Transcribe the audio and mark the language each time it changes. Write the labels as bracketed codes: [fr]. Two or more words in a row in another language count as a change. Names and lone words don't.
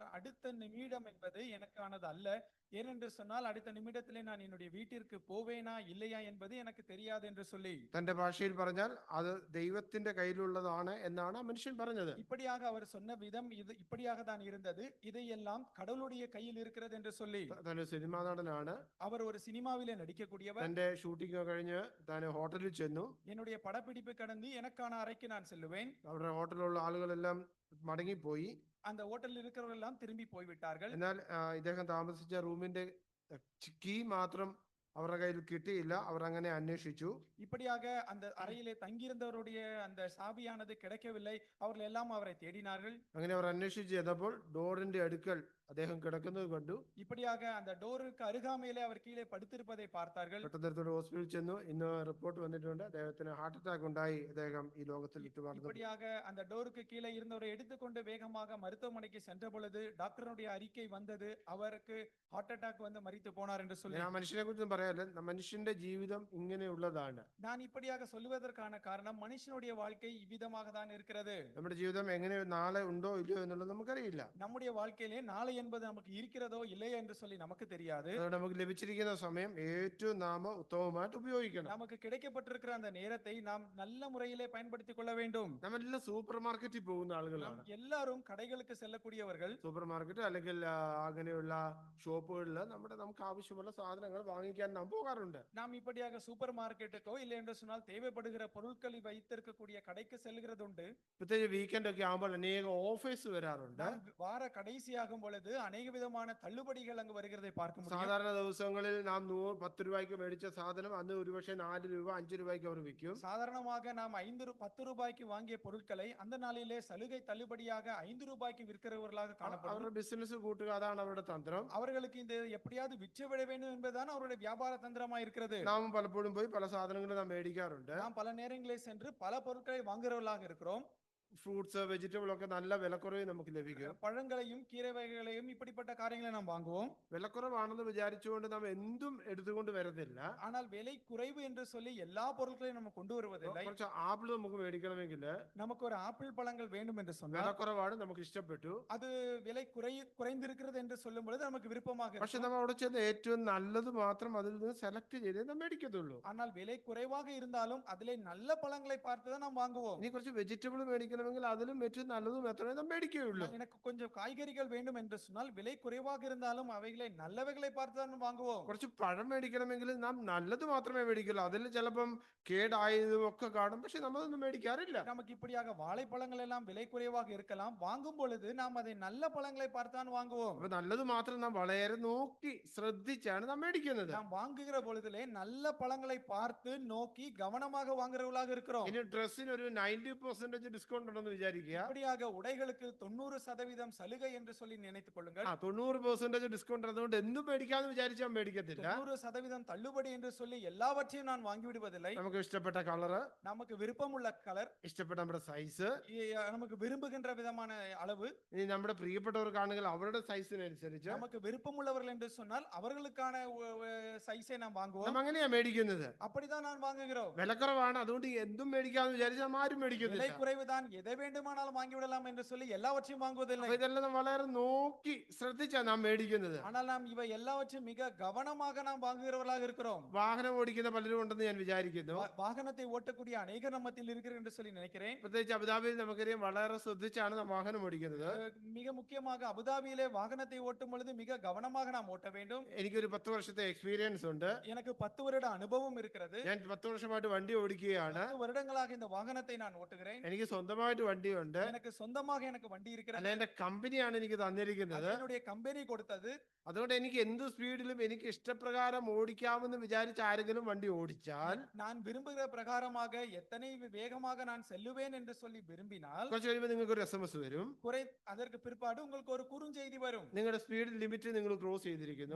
[ta] அடுத்த நிமிடம் என்பது எனக்கானது அல்ல. ஏனென்று சொன்னால் அடுத்த நிமிடத்திலே நான் என்னுடைய வீட்டிற்கு போவேனா இல்லையா என்பது எனக்கு தெரியாது என்று சொல்லி [ml] തന്റെ ഭാഷയിൽ പറഞ്ഞാൽ അത് ദൈവത്തിന്റെ കയ്യിലുള്ളതാണ് എന്നാണ് ആ മനുഷ്യൻ പറഞ്ഞത്. [ta] இப்படியாக அவர் சொன்ன விதம் இது இப்படியாக தான் இருந்தது. இதையெல்லாம் கடவுளுடைய கையில் இருக்கிறது என்று சொல்லி [ml] താൻ സിനിമാ നടനാണ്. [ta] அவர் ஒரு சினிமாவிலே நடிக்கக்கூடியவர். [ml] തന്റെ ഷൂട്ടിംഗ് കഴിഞ്ഞ് താൻ ഹോട്ടലിൽ ചെന്നു. [ta] என்னுடைய படப்பிடிப்பு கடந்து எனக்கான அறைக்கு நான் செல்லுவேன். [ml] അവരുടെ ഹോട്ടലിലുള്ള ആളുകളെല്ലാം മടങ്ങിപ്പോയി. [ta] அந்த ஹோட்டலில் இருக்கிறவர்கள் எல்லாம் திரும்பி போய்விட்டார்கள். [ml] എന്നാൽ ഇദ്ദേഹം താമസിച്ച റൂമിന്റെ കീ മാത്രം അവരുടെ കയ്യിൽ കിട്ടിയില്ല. അവർ അങ്ങനെ അന്വേഷിച്ചു. [ta] இப்படியாக அந்த அறையிலே தங்கியிருந்தவருடைய அந்த சாவியானது கிடைக்கவில்லை. அவர்கள் எல்லாம் அவரை தேடினார்கள். [ml] അങ്ങനെ അവർ അന്വേഷിച്ച് ചെന്നപ്പോൾ ഡോറിന്റെ അടുക്കൽ അദ്ദേഹം കിടക്കുന്നത് കണ്ടു. [ta] இப்படியாக அந்த டோருக்கு அருகாமையிலே அவர் கீழே படுத்திருப்பதை பார்த்தார்கள். [ml] പെട്ടെന്ന് ഹോസ്പിറ്റലിൽ ചെന്നു. ഇന്ന് റിപ്പോർട്ട് വന്നിട്ടുണ്ട്, അദ്ദേഹത്തിന് [en] heart attack [ml] ഉണ്ടായി, അദ്ദേഹം ഈ ലോകത്തിൽ വിട്ടുമാറുന്നു. [ta] இப்படியாக அந்த டோருக்கு கீழே இருந்தவரை எடுத்துக்கொண்டு வேகமாக மருத்துவமனைக்கு சென்ற பொழுது டாக்டருடைய அறிக்கை வந்தது, அவருக்கு [en] heart attack [ta] வந்து மரித்து போனார் என்று சொல்லி. [ml] ആ മനുഷ്യനെ കുറിച്ച് പറയാല്ല, മനുഷ്യന്റെ ജീവിതം ഇങ്ങനെയുള്ളതാണ്. [ta] நான் இப்படியாக சொல்லுவதற்கான காரணம் மனுஷனுடைய வாழ்க்கை இவ்விதமாக தான் இருக்கிறது. [ml] നമ്മുടെ ജീവിതം എങ്ങനെ നാളെ ഉണ്ടോ ഇല്ലയോ എന്നുള്ളത് നമുക്കറിയില്ല. [ta] நம்முடைய வாழ்க்கையிலே நாளை என்பது நமக்கு இருக்கிறதோ இல்லையோ என்று சொல்லி நமக்கு தெரியாது. [ml] നമുക്ക് ലഭിച്ചിരിക്കുന്ന സമയം ഏറ്റവും നാം ഉത്തമമായിട്ട് ഉപയോഗിക്കണം. [ta] நமக்கு கிடைக்கப்பட்டிருக்கிற அந்த நேரத்தை நாம் நல்ல முறையிலே பயன்படுத்திக் கொள்ள வேண்டும். [ml] നമ്മളെല്ലാം [en] super market [ml] പോകുന്ന ആളുകളാണ്. [ta] எல்லாரும் கடைகளுக்கு செல்லக்கூடியவர்கள். [en] super market [ml] അല്ലെങ്കിൽ അങ്ങനെയുള്ള ഷോപ്പുകളിൽ നമുക്ക് ആവശ്യമുള്ള സാധനങ്ങൾ വാങ്ങിക്കാൻ നാം പോകാറുണ്ട്. [ta] நாம் இப்படியாக [en] super market [ta] இல்லை என்று சொன்னால் தேவைப்படுகிற பொருட்களை வைத்திருக்கக்கூடிய கடைக்கு செல்கிறது உண்டு. [ml] പ്രത്യേകിച്ച് വീക്കെൻഡ് ഒക്കെ ആകുമ്പോൾ അനേക ഓഫേഴ്സ് വരാറുണ്ട്. [ta] வார கடைசியாகும் பொழுது அநேக விதமான தள்ளுபடிகள் அங்கு வருகிறதை பார்க்க முடியும். [ml] സാധാരണ ദിവസങ്ങളിൽ നാം 10 രൂപയ്ക്ക് മേടിച്ച സാധനം അന്ന് ഒരുപക്ഷെ 4 രൂപ 5 രൂപയ്ക്ക് അവർ വിൽക്കും. [ta] சாதாரணமாக நாம் 10 ரூபாய்க்கு வாங்கிய பொருட்களை அந்த நாளிலே சலுகை தள்ளுபடியாக 5 ரூபாய்க்கு விற்கிறவர்களாக காணப்படும். [ml] അവരുടെ ബിസിനസ് കൂട്ടുക, അതാണ് അവരുടെ തന്ത്രം. [ta] அவர்களுக்கு இந்த எப்படியாவது விற்று விட வேண்டும் என்பதுதான் அவருடைய வியாபார தந்திரமா இருக்கிறது. [ml] നാം പലപ്പോഴും പോയി പല സാധനങ്ങളും നാം മേടിക്കാറുണ്ട്. [ta] நாம் பல நேரங்களில் சென்று பல பொருட்களை வாங்குறவர்களாக இருக்கிறோம். [en] fruits vegetable [ml] ഒക്കെ നല്ല വിലക്കുറവിൽ നമുക്ക് ലഭിക്കും. [ta] பழங்களையும் கீரை வகைகளையும் இப்படிப்பட்ட காரியங்களை நாம் வாங்குவோம். [ml] വിലക്കുറവാണെന്ന് വിചാരിച്ചുകൊണ്ട് നാം എന്തും എടുത്തുകൊണ്ട് വരുന്നില്ല. [ta] ஆனால் விலை குறைவு என்று சொல்லி எல்லா பொருட்களையும் நம்ம கொண்டு வருவதில்லை. [ml] കുറച്ച് ആപ്പിൾ നമുക്ക് മേടിക്കണമെങ്കിൽ [ta] நமக்கு ஒரு ஆப்பிள் பழங்கள் வேண்டும் என்று சொன்னால் [ml] വിലക്കുറവാണ്, നമുക്ക് ഇഷ്ടപ്പെട്ടു, [ta] அது விலை குறைந்திருக்கிறது என்று சொல்லும் பொழுது நமக்கு விருப்பமாக [ml] പക്ഷെ [ta] இருக்கும். [ml] നമ്മൾ അവിടെ ചെന്ന് ഏറ്റവും നല്ലത് മാത്രം അതിൽ നിന്ന് സെലക്ട് ചെയ്തേ നാം മേടിക്കത്തുള്ളൂ. [ta] ஆனால் விலை குறைவாக இருந்தாலும் அதிலே நல்ல பழங்களை பார்த்து தான் நாம் வாங்குவோம். [ml] ഇനി കുറച്ച് വെജിറ്റബിൾ മേടിക്കണമെങ്കിൽ അതിലും ഏറ്റവും നല്ലതും എത്രയും നാം മേടിക്കുകയുള്ളൂ. [ta] எனக்கு கொஞ்சம் காய்கறிகள் வேண்டும் என்று சொன்னால் விலை குறைவாக இருந்தாலும் அவைகளை நல்லவைகளை பார்த்து தான் வாங்குவோம். [ml] കുറച്ച് പഴം മേടിക്കണമെങ്കിൽ നാം നല്ലത് മാത്രമേ മേടിക്കുള്ളൂ. അതിൽ ചിലപ്പം കേടായതും ഒക്കെ കാണും, പക്ഷെ നമ്മളൊന്നും മേടിക്കാറില്ല. [ta] நமக்கு இப்படியாக வாழைப்பழங்கள் எல்லாம் விலை குறைவாக இருக்கலாம், வாங்கும் பொழுது நாம் அதை நல்ல பழங்களை பார்த்து தான் வாங்குவோம். [ml] അപ്പൊ നല്ലത് മാത്രം നാം വളരെ നോക്കി ശ്രദ്ധിച്ചാണ് നാം മേടിക്കുന്നത്. [ta] நாம் வாங்குகிற பொழுதிலே நல்ல பழங்களை பார்த்து நோக்கி கவனமாக வாங்குறவர்களாக இருக்கிறோம். [ml] ഇനി ഡ്രസ്സിന് ഒരു 90% ഡിസ്കൗണ്ട് ഉണ്ടെന്ന് വിചാരിക്കുക. [ta] இப்படியாக உடைகளுக்கு 90% சலுகை என்று சொல்லி நினைத்துக் கொள்ளுங்கள். [ml] 90% ഡിസ്കൗണ്ട് അതുകൊണ്ട് എന്തും മേടിക്കാന്ന് വിചാരിച്ചാൽ മേടിക്കത്തില്ല. [ta] 90% தள்ளுபடி என்று சொல்லி எல்லாவற்றையும் நான் வாங்கி விடுவதில்லை. [ml] നമുക്ക് ഇഷ്ടപ്പെട്ട കളറ്, [ta] நமக்கு விருப்பமுள்ள கலர், [ml] ഇഷ്ടപ്പെട്ട നമ്മുടെ സൈസ്, [ta] நமக்கு விரும்புகின்ற விதமான அளவு, [ml] ഇനി നമ്മുടെ പ്രിയപ്പെട്ടവർക്കാണെങ്കിൽ അവരുടെ സൈസിനനുസരിച്ച് [ta] நமக்கு விருப்பமுள்ளவர்கள் என்று சொன்னால் அவர்களுக்கான சைஸை நாம் வாங்குவோம். [ml] നാം അങ്ങനെയാ മേടിക്കുന്നത്. [ta] அப்படிதான் நான் வாங்குகிறோம். [ml] വിലക്കുറവാണ് അതുകൊണ്ട് എന്തും മേടിക്കാന്ന് വിചാരിച്ചാൽ നാം ആരും [ta] விலை [ml] മേടിക്കുന്നില്ല. [ta] குறைவுதான் எதை வேண்டுமானாலும் வாங்கி விடலாம் என்று சொல்லி எல்லாவற்றையும் வாங்குவதில்லை. [ml] അപ്പൊ ഇതെല്ലാം നാം വളരെ നോക്കി ശ്രദ്ധിച്ചാ നാം മേടിക്കുന്നത്. [ta] ஆனால் நாம் இவை எல்லாவற்றையும் மிக கவனமாக நாம் வாங்குகிறவர்களாக இருக்கிறோம். [ml] വാഹനം ഓടിക്കുന്ന പലരും ഉണ്ടെന്ന് ഞാൻ വിചാരിക്കുന്നു. [ta] வாகனத்தை ஓட்டக்கூடிய அநேகர் நம்மத்தில் இருக்கிறது என்று சொல்லி நினைக்கிறேன். [ml] പ്രത്യേകിച്ച് അബുദാബിയിൽ നമുക്കറിയാം വളരെ ശ്രദ്ധിച്ചാണ് നാം വാഹനം ഓടിക്കുന്നത്. [ta] மிக முக்கியமாக அபுதாபியிலே வாகனத்தை ஓட்டும் பொழுது மிக கவனமாக நாம் ஓட்ட வேண்டும். [ml] എനിക്കൊരു 10 വർഷത്തെ എക്സ്പീരിയൻസ് ഉണ്ട്. [ta] எனக்கு 10 வருட அனுபவம் இருக்கிறது. [ml] ഞാൻ 10 വർഷമായിട്ട് വണ്ടി ഓടിക്കുകയാണ്. [ta] 10 வருடங்களாக இந்த வாகனத்தை நான் ஓட்டுகிறேன். [ml] എനിക്ക് സ്വന്തമായിട്ട് വണ്ടിയുണ്ട്. [ta] எனக்கு சொந்தமாக எனக்கு வண்டி இருக்கிறது. [ml] അല്ല, എന്റെ കമ്പനിയാണ് എനിക്ക് തന്നിരിക്കുന്നത്. [ta] என்னுடைய கம்பெனி கொடுத்தது. [ml] അതുകൊണ്ട് എനിക്ക് എന്ത് സ്പീഡിലും എനിക്ക് ഇഷ്ടപ്രകാരം ഓടിക്കാമെന്ന് വിചാരിച്ച ആരെങ്കിലും വണ്ടി ഓടിച്ചാൽ [ta] நான் விரும்புகிற பிரகாரமாக எத்தனை வேகமாக நான் செல்லுவேன் என்று சொல்லி விரும்பினால் [ml] കുറച്ച് കഴിയുമ്പോൾ നിങ്ങൾക്ക് ഒരു SMS വരും. [ta] அதற்கு பிற்பாடு உங்களுக்கு ஒரு குறுஞ்செய்தி வரும். [ml] നിങ്ങളുടെ [en] speed limit [ml] നിങ്ങൾ ക്രോസ് ചെയ്തിരിക്കുന്നു,